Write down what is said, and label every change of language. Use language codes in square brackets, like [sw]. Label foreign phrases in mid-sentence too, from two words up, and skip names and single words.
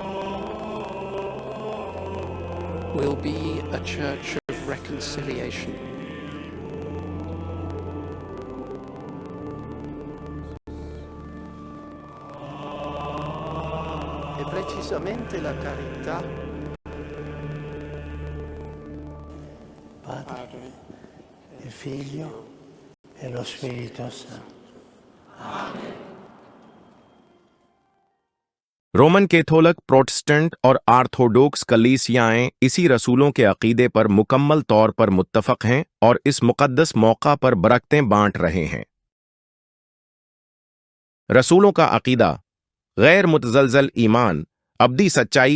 [en] Will be a church of reconciliation. [it] E precisamente la carità, Padre, il Figlio e lo Spirito Santo. [ur] رومن کیتھولک، پروٹسٹنٹ اور آرتھوڈوکس کلیسیائیں اسی رسولوں کے عقیدے پر مکمل طور پر متفق ہیں اور اس مقدس موقع پر برکتیں بانٹ رہے ہیں۔ رسولوں کا عقیدہ غیر متزلزل ایمان، ابدی سچائی۔